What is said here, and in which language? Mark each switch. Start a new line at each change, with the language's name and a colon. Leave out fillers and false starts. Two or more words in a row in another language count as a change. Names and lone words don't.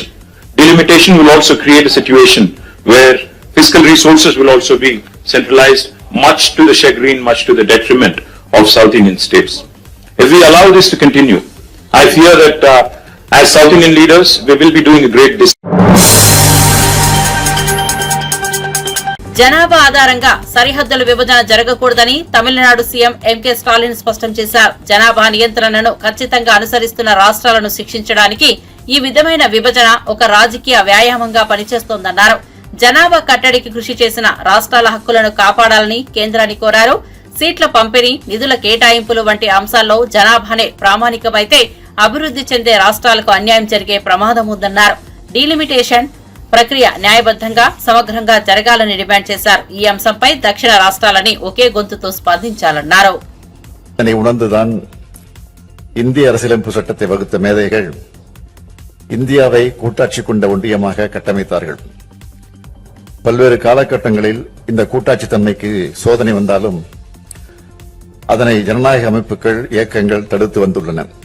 English: Delimitation will also create a situation where fiscal resources will also be centralized, much to the chagrin, much to the detriment of South Indian states. If we allow this to continue, I fear that as South Indian leaders, we will be doing a great
Telugu: జనాభా ఆధారంగా సరిహద్దుల విభజన జరగకూడదని తమిళనాడు సీఎం ఎంకే స్టాలిన్ స్పష్టం చేశారు. జనాభా నియంత్రణను ఖచ్చితంగా అనుసరిస్తున్న రాష్ట్రాలను శిక్షించడానికి ఈ విధమైన విభజన ఒక రాజకీయ వ్యాయామంగా పనిచేస్తోందన్నారు. జనాభా కట్టడికి కృషి చేసిన రాష్ట్రాల హక్కులను కాపాడాలని కేంద్రాన్ని కోరారు. సీట్ల పంపిణీ, నిధుల కేటాయింపులు వంటి అంశాల్లో జనాభానే ప్రామాణికమైతే అభివృద్ధి చెందే రాష్ట్రాలకు అన్యాయం జరిగే ప్రమాదం ఉందన్నారు. డీలిమిటేషన్ ప్రక్రియ న్యాయబద్దంగా, సమగ్రంగా జరగాలని డిమాండ్ చేశారు. ఈ అంశంపై దక్షిణ రాష్ట్రాలని ఒకే గొంతుతో స్పందించాలన్నారు.
Tamil: உணர்ந்துதான் இந்திய அரசியலமைப்பு சட்டத்தை வகுத்த மேதைகள் இந்தியாவை கூட்டாட்சி கொண்ட ஒன்றியமாக கட்டமைத்தார்கள். பல்வேறு காலகட்டங்களில் இந்த கூட்டாட்சி தன்மைக்கு சோதனை வந்தாலும் அதனை ஜனநாயக அமைப்புகள், இயக்கங்கள் தடுத்து வந்துள்ளன.